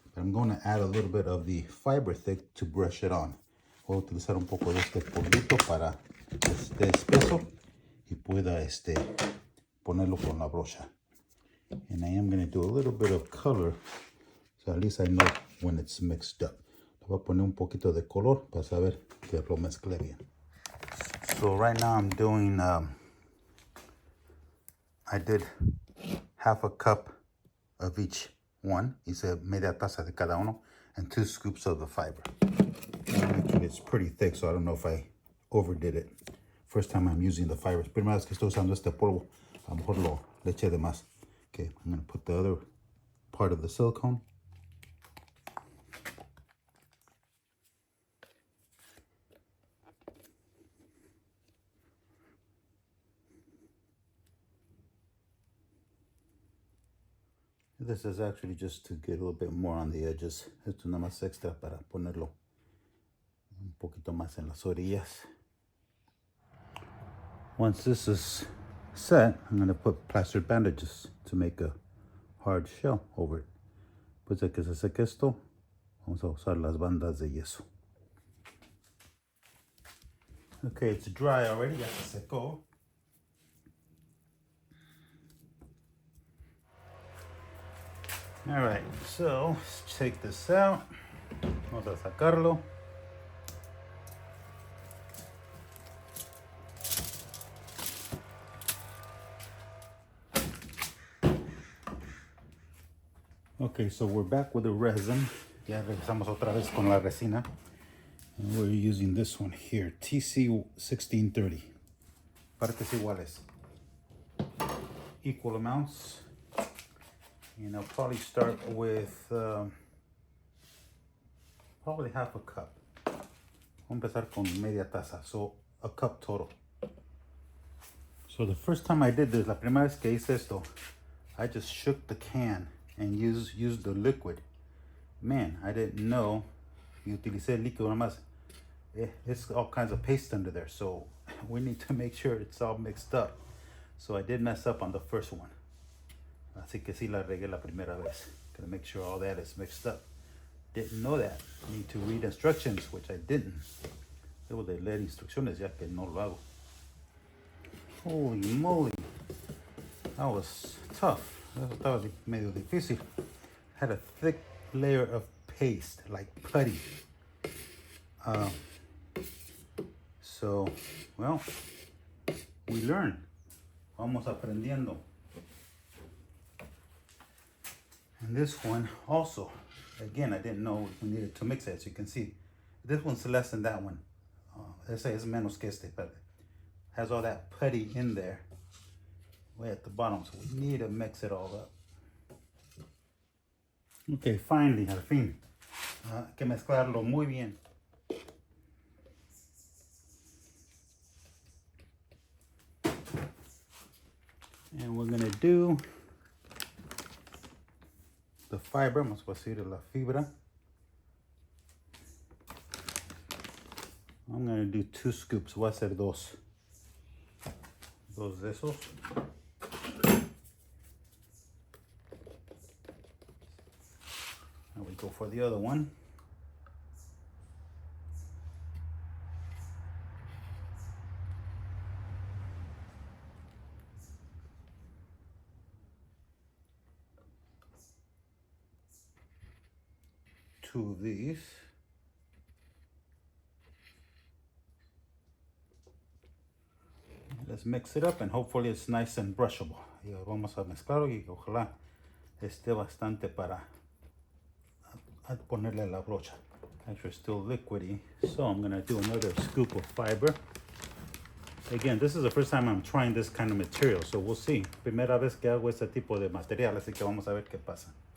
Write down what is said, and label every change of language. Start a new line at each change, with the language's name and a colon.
English: But I'm going to add a little bit of the fiber thick to brush it on.
Spanish: Voy a utilizar un poco de este polvito para que esté espeso y pueda ponerlo con la brocha.
English: And I am going to do a little bit of color, so at least I know when it's mixed up.
Spanish: Le voy a poner un poquito de color para saber que lo mezclé bien.
English: So right now I'm doing, I did half a cup of each one.
Spanish: Hice media taza de cada uno
English: and 2 scoops of the fiber. Actually, it's pretty thick, so I don't know if I overdid it. First time I'm using the fibers.
Spanish: Primera vez que estoy usando este polvo, a lo mejor le eché de más.
English: Okay, I'm going to put the other part of the silicone. This is actually just to get a little bit more on the edges.
Spanish: Esto nada más extra para ponerlo un poquito más en las orillas.
English: Once this is set, I'm going to put plastered bandages to make a hard shell over it.
Spanish: Después de que se seque esto, vamos a usar las bandas de yeso.
English: Okay, it's dry already,
Spanish: ya se secó.
English: All right, so let's take this out.
Spanish: Vamos a sacarlo.
English: Okay, so we're back with the resin.
Spanish: Ya regresamos otra vez con la resina.
English: And we're using this one here, TC 1630.
Spanish: Partes iguales.
English: Equal amounts. And I'll probably start with probably half a cup.
Spanish: Voy a empezar con media taza,
English: so a cup total. So the first time I did this,
Spanish: la primera vez que hice esto,
English: I just shook the can and used the liquid. Man, I didn't know.
Spanish: Y utilicé el líquido nada más.
English: It's all kinds of paste under there, so we need to make sure it's all mixed up. So I did mess up on the first one.
Spanish: Así que sí la regué la primera vez.
English: Gotta make sure all that is mixed up. Didn't know that. Need to read instructions, which I didn't.
Spanish: Debo de leer instrucciones ya que no lo hago.
English: Holy moly. That was tough. That was
Spanish: medio difícil.
English: Had a thick layer of paste, like putty. So, well, we learn.
Spanish: Vamos aprendiendo.
English: And this one also, again, I didn't know we needed to mix it. As you can see, this one's less than that one.
Spanish: Ese es menos que este,
English: but has all that putty in there way at the bottom, so we need to mix it all up. Okay, finally,
Spanish: al fin, hay que mezclarlo muy bien.
English: And we're gonna do the fiber,
Spanish: vamos a decir la fibra.
English: I'm gonna do 2 scoops,
Spanish: voy a hacer dos de esos.
English: And we go for the other one. Two of these. Let's mix it up and hopefully it's nice and brushable.
Spanish: Y vamos a mezclarlo y ojalá esté bastante para ponerle la brocha.
English: Actually, it's still liquidy, so I'm gonna do another scoop of fiber. Again, this is the first time I'm trying this kind of material, so we'll see.
Spanish: Primera vez que hago este tipo de material, así que vamos a ver qué pasa.